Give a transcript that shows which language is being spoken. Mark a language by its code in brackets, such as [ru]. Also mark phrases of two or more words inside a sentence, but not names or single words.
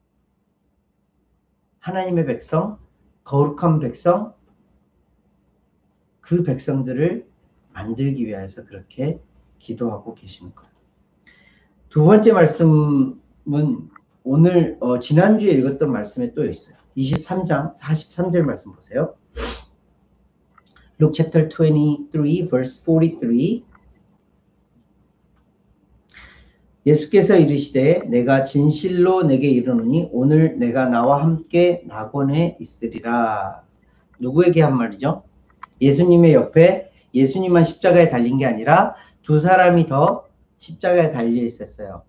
[ko] 하나님의 백성, 거룩한 백성, 그 백성들을 만들기 위해서 그렇게 기도하고 계시는 거예요. 두 번째 말씀은 오늘 지난주에 읽었던 말씀에 또 있어요. 23장 43절 말씀 보세요. [en] Luke chapter 23 verse 43. [ko] 예수께서 이르시되 내가 진실로 내게 이르노니 오늘 내가 나와 함께 낙원에 있으리라. 누구에게 한 말이죠? 예수님의 옆에 예수님만 십자가에 달린 게 아니라 두 사람이 더 십자가에 달려 있었어요.